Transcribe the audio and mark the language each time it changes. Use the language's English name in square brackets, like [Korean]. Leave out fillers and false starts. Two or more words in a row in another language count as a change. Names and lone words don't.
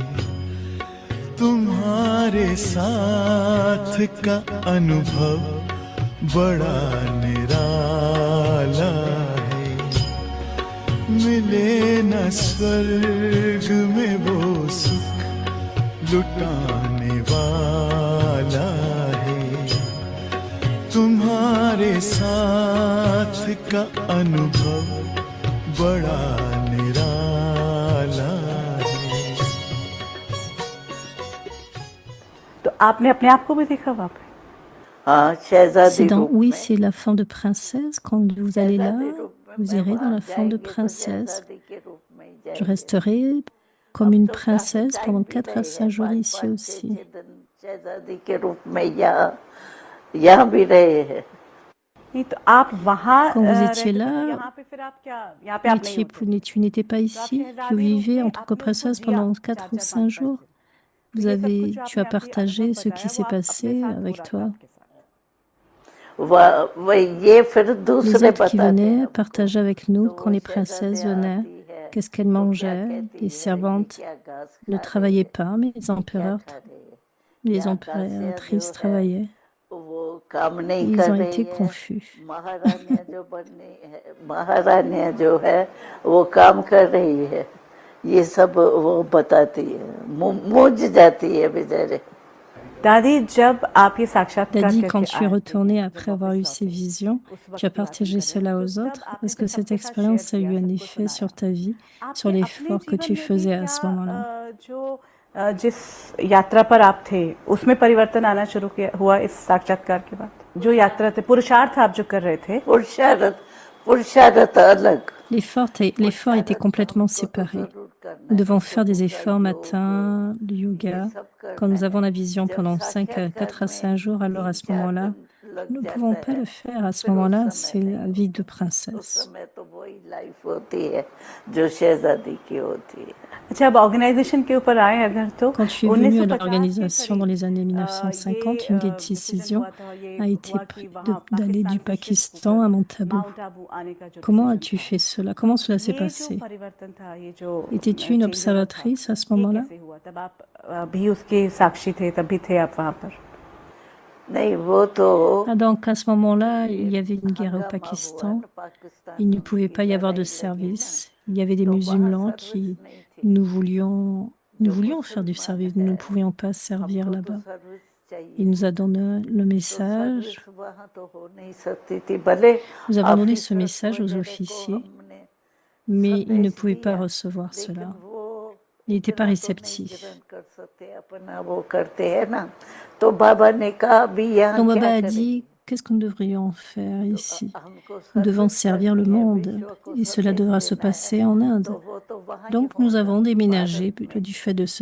[Hindi] तुम्हारे साथ का अनुभव बड़ा निराला है मिले न स्वर्ग में वो सुख लुटाने वाला है तुम्हारे साथ का अनुभव बड़ा निराला है। तो आपने अपने आप को भी देखा वहाँ पे? हाँ शहजादी [French] C'est dans, [Hindi] रूप [French] oui, [Hindi] में [French] c'est la forme de princesse. Quand vous allez là, [Hindi] शहजादी रूप में [French] vous [Hindi] मैं [French] irez dans [Hindi] वहाँ [French] la forme de [Hindi] जाएंगे तो [French] princesse. [Hindi] शहजादी के रूप में ही [French] Je [Hindi] जाएंगे [French] resterai comme [Hindi] अब [French] une [Hindi] तो काफी [French] princesse [Hindi] टाइम [French] pendant [Hindi] भी [French] 4 à [Hindi] रहे [French] 5 [Hindi] हैं [French] jours [Hindi] 5 [French] ici [Hindi] 5 [French] aussi. [Hindi] 6 दिन शहजादी के रूप में यहाँ भी रहे हैं नहीं तो आप वहाँ [French] Quand vous [Hindi] रहते [French] étiez [Hindi] थे तो [French] là, [Hindi] यहाँ पे फिर आप क्या यहाँ पे आप नहीं होते [French] tu n'étais pas [Hindi] तो आप [French] ici. Vous [Hindi] शहजादी रूप [French] vivez [Hindi] में [French] en tant que [Hindi] आपने उसको [French] princesse [Hindi] जिया [French] pendant 4 4 ou 4 5 5 5 jours. [Hindi] दिन तो ये सब कुछ जो [French] Tu as [Hindi] आपने अभी [French] partagé [Hindi] अनुभव [French] ce qui [Hindi] बताया [French] s'est [Hindi] वो आप अपने [French] passé [Hindi] साथ हो [French] avec [Hindi] रहा था [French] toi. [Hindi] आपके साथ ये फिर [French] Les [Hindi] दूसरे [French] autres qui [Hindi] बताते हैं [French] venaient [Hindi] हमको [French] partageaient avec nous [Hindi] तो [French] quand [Hindi] वो [French] les [Hindi] शहजादे [French] princesses venaient, [Hindi] आती है [French] qu'est-ce qu'elles [Hindi] तो क्या [French] mangeaient. [Hindi] कहती [French] Les [Hindi] है ये [French] servantes [Hindi] क्या घास [French] ne [Hindi] खा रहे [French] travaillaient [Hindi] हैं [French] pas, mais les [Hindi] ये क्या [French] empereurs, [Hindi] खा रहे हैं [French] les [Hindi] यहाँ दासियाँ जो [French] impératrices [Hindi] है [French] travaillaient. [Hindi] वो काम नहीं [French] Ils [Hindi] कर [French] ont [Hindi] रही [French] été [Hindi] है [French] confus. [Hindi] महारानियाँ जो बननी है महारानियाँ जो है वो काम कर रही है ये सब वो बताती है मूझ जाती है बेचारे दादी जब आप ये साक्षात्कार [French] Dadi, [Hindi] करके [French] quand tu es [Hindi] आए थे [French] retourné [Hindi] जब [French] après avoir [Hindi] वापस [French] eu ces [Hindi] लौटे [French] visions, [Hindi] उस [French] tu as [Hindi] वक्त की बात हम [French] partagé [Hindi] कर रहे हैं [French] cela [Hindi] तो [French] aux [Hindi] तब [French] autres. [Hindi] आपने [French] Est-ce [Hindi] जब [French] que cette [Hindi] सबके साथ शेयर [French] expérience a [Hindi] किया [French] eu un [Hindi] सबको [French] effet sur [Hindi] सुनाया [French] ta vie, sur [Hindi] आपके अपने [French] l'effort que [Hindi] जीवन [French] tu [Hindi] में भी [French] faisais à [Hindi] क्या [French] ce moment-là? [Hindi] जिस यात्रा पर आप थे उसमें परिवर्तन आना शुरू किया हुआ इस साक्षात्कार के बाद जो यात्रा थे पुरुषार्थ आप जो कर रहे थे पुरुषार्थ अलग [French] L'effort était complètement séparé. [Hindi] जरूर करना [French] Nous [Hindi] है [French] devons faire [Hindi] सुबह [French] des [Hindi] का [French] efforts [Hindi] योग [French] matin, du [Hindi] ये [French] yoga. [Hindi] सब [French] Quand [Hindi] करना [French] nous avons [Hindi] है [French] la vision [Hindi] जब [French] pendant [Hindi] साक्षात्कार [French] 4 à [Hindi] में [French] 5 jours, alors à ce [Hindi] 3-4 [French] moment-là, [Hindi] दिन लग [French] nous ne pouvons [Hindi] जाता [French] pas [Hindi] है [French] le faire. À ce [Hindi] फिर उस [French] moment-là, [Hindi] समय [French] c'est [Hindi] नहीं [French] la vie de [Hindi] होता उस [French] princesse. [Hindi] समय तो वही लाइफ होती है जो शहजादी की होती है अच्छा अब ऑर्गेनाइजेशन के ऊपर आए अगर तो [French] Quand tu es venu à [Hindi] 1950 के [French] l'organisation dans [Hindi] करीब [French] les années [Hindi] ये [French] 1950, une des [Hindi] डिसीजन [French] décisions [Hindi] हुआ था ये [French] a été [Hindi] हुआ कि [French] prise [Hindi] वहाँ [French] d'aller du [Hindi] पाकिस्तान से शिफ्ट [French] Pakistan [Hindi] होकर [French] à Montabou. [Hindi] माउंट आबू आने का जो [French] Comment [Hindi] डिसीजन [French] as-tu [Hindi] था [French] fait cela? Comment cela s'est [Hindi] ये जो [French] passé? [Hindi] परिवर्तन था ये जो [French] Étais-tu une [English] change over [Hindi] था [French] observatrice à ce [Hindi] ये [French] moment-là? [Hindi] कैसे हुआ तब आप भी उसके साक्षी थे तब भी थे आप वहाँ पर नहीं वो तो [French] Ah, donc à ce moment-là, il [Hindi] ये [French] y avait une guerre au [Hindi] हंगामा हुआ [French] Pakistan. [Hindi] ना पाकिस्तान [French] Il ne [Hindi] में [French] pouvait [Hindi] उनकी [French] pas y avoir de [Hindi] लड़ाई लगी ना [French] service. Il y avait des [Hindi] तो वहाँ [French] musulmans [Hindi] सर्विस [French] qui [Hindi] नहीं थी [French] nous [Hindi] जो [French] voulions faire du [Hindi] मुसलमान [French] service. Nous [Hindi] है [French] ne pouvions pas servir [Hindi] हमको तो [French] là-bas. [Hindi] सर्विस [French] Il [Hindi] चाहिए [French] nous a donné le [Hindi] तो [French] message. [Hindi] सर्विस वहाँ तो हो नहीं सकती थी भले [French] Nous avons donné ce [Hindi] ऑफिसर्स [French] message aux [Hindi] वगैरह को [French] officiers, [Hindi] हमने [French] mais ils ne [Hindi] संदेश [French] pouvaient pas [Hindi] दिया [French] recevoir [Hindi] लेकिन [French] cela. [Hindi] वो [French] Ils n'étaient pas [Hindi] इतना तो नहीं [French] réceptifs. [Hindi] ग्रहण कर सकते अपना वो करते हैं ना तो बाबा ने कहा अभी यहाँ [French] Donc [Hindi] क्या [French] Baba a [Hindi] करेंगे [French] dit, qu'est-ce que nous devrions faire [Hindi] तो [French] ici? [Hindi] हमको [French] Nous devons [Hindi] सर्विस [French] servir le [Hindi] करनी है [French] monde [Hindi] विश्व को [French] et cela [Hindi] संदेश [French] devra se [Hindi] देना है [French] passer en Inde. [Hindi] तो वो तो वहाँ ही [French] Donc nous [Hindi] होगा [French] avons déménagé [Hindi] भारत में [French] du fait de ce